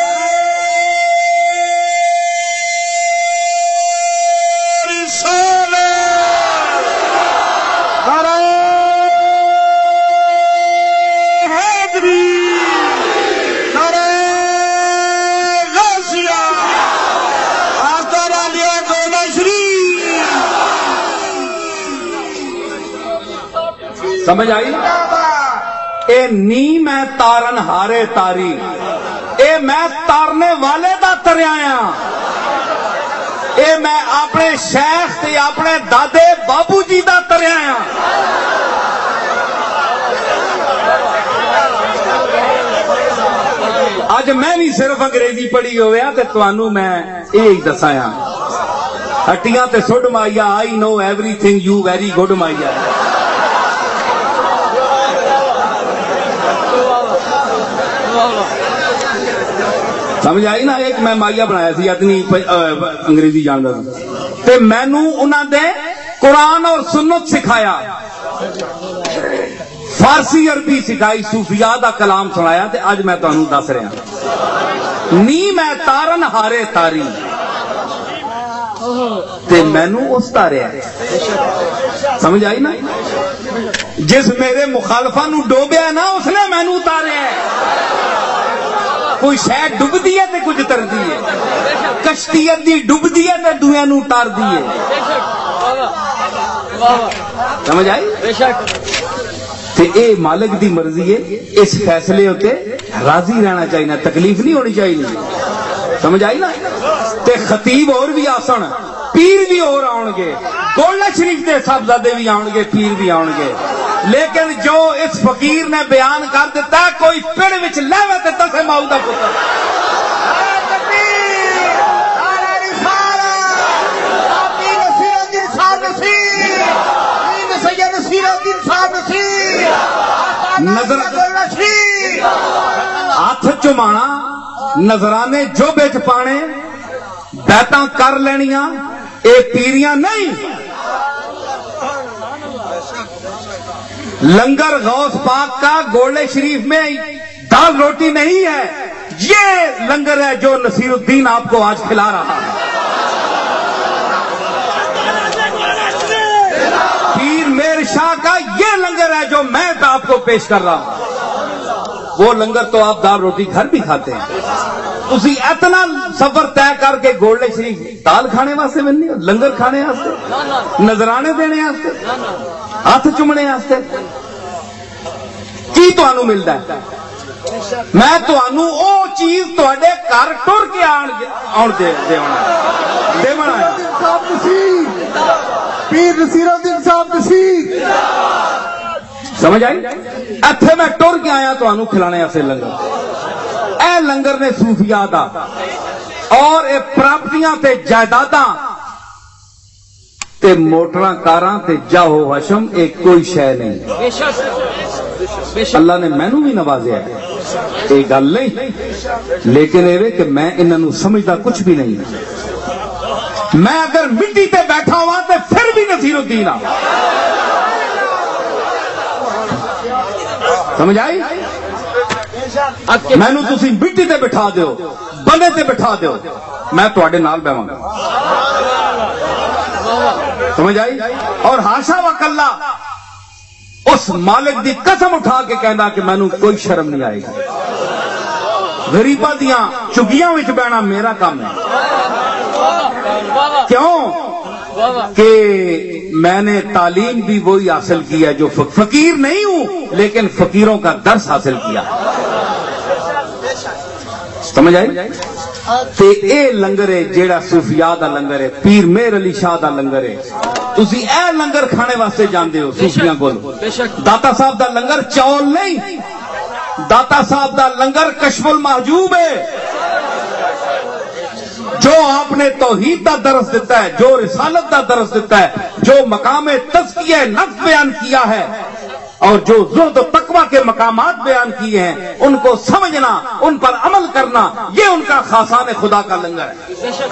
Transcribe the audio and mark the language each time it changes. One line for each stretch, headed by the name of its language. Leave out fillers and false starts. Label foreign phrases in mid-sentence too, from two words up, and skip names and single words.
Urdu: رسالت، نعرہ حیدری، نعرہ غوثیہ، آستانہ عالیہ گولڑا شریف۔
Punjabi: سمجھ آئی؟ اے نی میں تارن ہارے تاری، اے میں تارنے والے دا تریاں، اے میں اپنے شیخ تے اپنے دادے بابو جی دا تریاں۔ اج میں بھی صرف انگریزی پڑھی ہویا تے تانوں میں یہی دسایا، ہٹیاں تے سڈ مائیا،
English: I know everything you very good مائیا۔
Punjabi: سمجھ آئی نا؟ ایک میں مائیا بنایا سی،
Urdu: اتنی انگریزی جانتا تھا،
Punjabi: تے مینو انہوں نے قرآن اور سنت سکھایا، فارسی عربی سکھائی، صوفیاء دا کلام سنایا، تے اج میں تانوں دس رہا نی میں تارن ہارے تاری، تے مینو اس تاریا۔ سمجھ آئی نا؟ جس میرے مخالفاں نو ڈوبیا نا، اس نے مینو اتاریا۔ کوئی شہ ڈبدی ہے تے کچھ تردی ہے، کشتی ادھی ڈبدی ہے تے دویاں نو ٹردی ہے۔ سمجھ آئی؟ بے شک تے اے مالک دی مرضی ہے، اس فیصلے ہوتے راضی رہنا چاہیے، تکلیف نہیں ہونی چاہیے۔ سمجھ آئی نا؟ تے خطیب اور بھی آسن، پیر بھی اور آؤ گے، گولڑا شریف دے صاحبزادے بھی آؤ گے، پیر بھی آؤ گے، لیکن جو اس فقیر نے بیان کر دیتا ہے، کوئی پیڑ وچ لہوے تے تسے ماؤ دا پتر۔ ہاتھ چمانا، نظرانے جو بچ پانے، بیعتاں کر لینیاں، اے پیریاں نہیں۔
Urdu: لنگر غوث پاک کا گولڑے شریف میں دال روٹی نہیں ہے، یہ لنگر ہے جو نصیر الدین آپ کو آج کھلا رہا ہے۔ پیر میر شاہ کا یہ لنگر ہے جو میں آپ کو پیش کر رہا ہوں۔ وہ لنگر تو آپ دال روٹی گھر بھی کھاتے ہیں،
Punjabi: تسی اتنا سفر طے کر کے گولڑے شریف دال کھانے واسطے ملنی ہو، لنگر کھانے واسطے، نظرانے دینے واسطے، ہاتھ چومنے واسطے، کی تانوں ملدا ہے؟ میں تانوں او چیز تواڈے گھر ٹر کے آن دے دیونا پیر نصیر الدین صاحب نصیر۔ سمجھ آئی؟ ایتھے میں ٹر کے آیا تانوں کھلانے واسطے لنگر، اے لنگر نے صوفیاء دا اور اے پراپرٹیاں تے جائیداداں تے موٹراں کاراں تے جاہو حشم ایک کوئی شے نہیں. بے شک بے شک اللہ نے مینوں بھی نوازیا ہے, یہ گل نہیں,
Urdu: لیکن یہ کہ میں انہوں سمجھتا کچھ بھی نہیں.
Punjabi: میں اگر مٹی تے بیٹھا ہوا تو پھر بھی نصیر الدین ہاں. سمجھ آئی؟ مینو تسی مٹی تے بٹھا دیو, بنے تے بٹھا دیو, میں تواڈے نال بیواں گا. سمجھ آئی؟ اور ہاشا وکلا اس مالک دی قسم اٹھا کے کہنا کہ مینو کوئی شرم نہیں آئے گی. غریباں دیاں چگیاں وچ بہنا میرا کام ہے.
Urdu: کیوں کہ میں نے تعلیم بھی وہی حاصل کی ہے جو فقیر نہیں ہوں لیکن فقیروں کا درس حاصل کیا.
Punjabi: سمجھ آئی؟ تے اے لنگر ہے جیڑا صوفیاء دا لنگر ہے, پیر مہر علی شاہ دا لنگر ہے. تسی اے لنگر کھانے واسطے جاندے ہو صوفیاں کول. داتا صاحب دا لنگر چاول نہیں, داتا صاحب دا لنگر کشف المحجوب ہے.
Urdu: جو آپ نے توحید دا درس دیتا ہے, جو رسالت دا درس دیتا ہے, جو مقام تزکیہ نفس بیان کیا ہے اور جو زہد و تقوی کے مقامات بیان کیے ہیں, ان کو سمجھنا, ان پر عمل کرنا, یہ ان کا خاصان خدا کا لنگر ہے.